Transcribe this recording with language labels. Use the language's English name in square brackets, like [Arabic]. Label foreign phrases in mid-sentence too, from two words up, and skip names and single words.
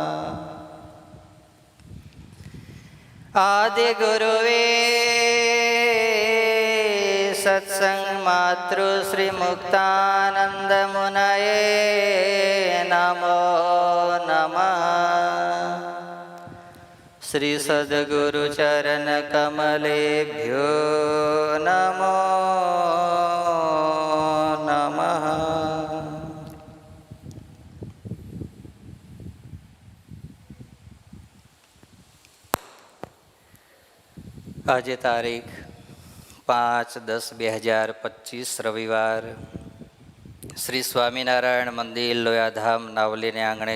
[Sanskrit] आदिगुरुवे सत्संग मातृ श्री मुक्तानंद मुनये नमो नमः। श्री सद्गुरु चरण कमलेभ्यो नमो नमः। [Gujarati] आज तारीख 5-10-2025 રવિવાર શ્રી સ્વામિનારાયણ મંદિર લોયાધામ નાવલીને આંગણે